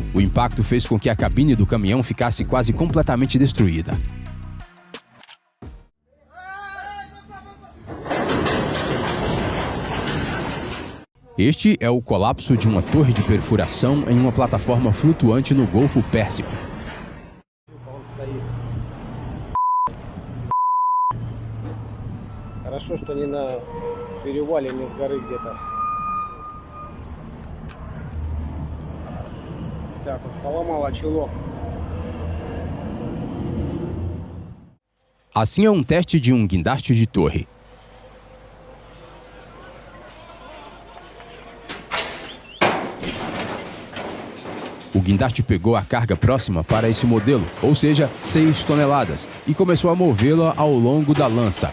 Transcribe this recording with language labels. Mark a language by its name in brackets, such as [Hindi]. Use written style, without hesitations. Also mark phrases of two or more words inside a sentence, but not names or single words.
[Portuguese] O impacto fez com que a cabine do caminhão ficasse quase completamente destruída. Este é o colapso de uma torre de perfuração em uma plataforma flutuante no Golfo Pérsico. [Russian] Хорошо, что не на перевале, не с горы где-то. Так, вот поломала чулок. [Portuguese] Assim é um teste de um guindaste de torre. O guindaste pegou a carga próxima para esse modelo, ou seja, 6 toneladas, e começou a movê-la ao longo da lança.